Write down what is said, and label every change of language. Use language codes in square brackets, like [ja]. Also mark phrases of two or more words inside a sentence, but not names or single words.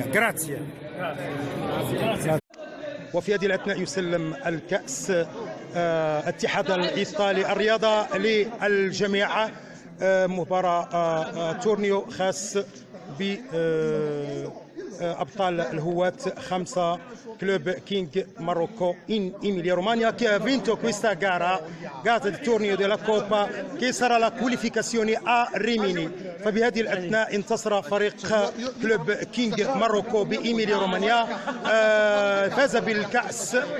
[ar] جراتسيا. وفي هذه الأثناء يسلم الكأس اتحاد الإيطالي الرياضة للجميع، مباراة تورنيو خاص أبطال الهواة 5 كلوب كينج ماروكو [it] in Emilia Romagna, che ha vinto questa gara il torneo della Coppa che sarà la qualificazione a Rimini. [ar] فبهذه الأثناء انتصر فريق كلوب كينج ماروكو بإيميليا رومانيا، فاز بالكأس،